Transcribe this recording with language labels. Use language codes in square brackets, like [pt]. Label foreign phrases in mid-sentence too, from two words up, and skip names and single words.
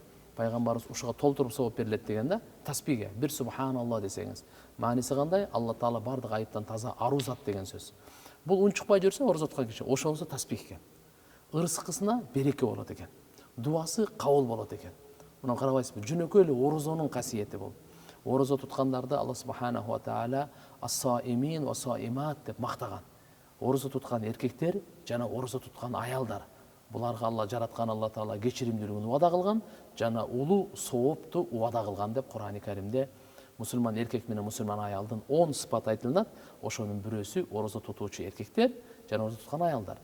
[ky] Пайгамбарыбыз ушуга толтуруп сооп берилет деген да. Тасбихге бир субханалла десеңиз, мааниси кандай? Алла Таала бардык айыптан таза, аруу зат деген сөз. Бул унчукпай жүрсө, орозо туткан киши, ошонусу тасбих экен. Ырыскысына береке болот экен. Дуасы кабыл болот экен. Мына карабайсызбы? Жөнөкөй эле орозонун касиети бул. Орозо туткандарды [ar] الله سبحانه وتعالى الصائمين والصائمات [ky] деп мактаган. Орозо туткан эркектер жана орозо туткан аялдар. Буларга Алла жараткан Алла Таала кечиримдүүлүгүн убада кылган жана улуу соопту убада кылган деп Кур'ани Каримде мусулман эркек менен мусулман аялдын 10 сыпат айтылат. Ошонун бирөөсү орозо тутуучу эркектер жана орозо туткан аялдар.